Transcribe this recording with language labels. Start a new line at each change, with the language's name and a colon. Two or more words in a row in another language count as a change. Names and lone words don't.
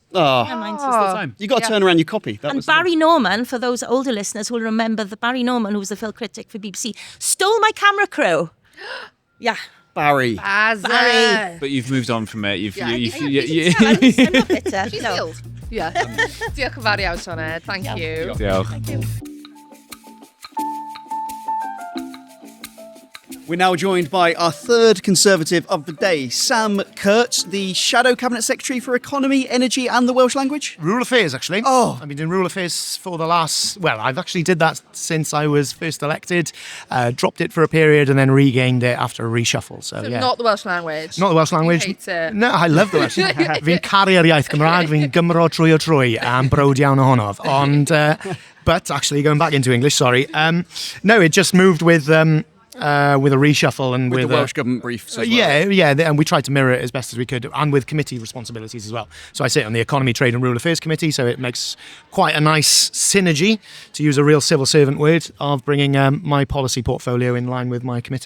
English: You got to turn around your copy. And Barry Norman, for those older listeners, will remember that Barry Norman, who was the film critic for BBC, stole my camera crew. Yeah. Barry. But you've moved on from it. I'm not bitter. She's healed. Yeah.
Welsh: Diolch yn fawr iawn, Senedd.
English: Thank you.
Welsh: Diolch.
English: Thank you. We're now joined by our third Conservative of the day, Sam Kurtz, the Shadow Cabinet Secretary for Economy, Energy and the Welsh Language. Rural Affairs, actually. Oh. I've been doing Rural Affairs for the last... Well, I've actually did that since I was first elected, dropped it for a period and then regained it after a reshuffle. So yeah. Not the Welsh language. Not the Welsh language. You hate it. No, I love the Welsh.
Welsh: Fi'n caru'r iaith Gymraeg, fi'n Gymro trwy o trwy, am brod iawn ohonof.
English: But actually, going back into English, sorry. No, it just moved with a reshuffle and with the Welsh Government briefs as well. Yeah, and we tried to mirror it as best as we could, and with committee responsibilities as well. So I sit on the Economy, Trade and Rural Affairs Committee, so it makes quite a nice synergy, to use a real civil servant word, of bringing my policy portfolio in line with my committee.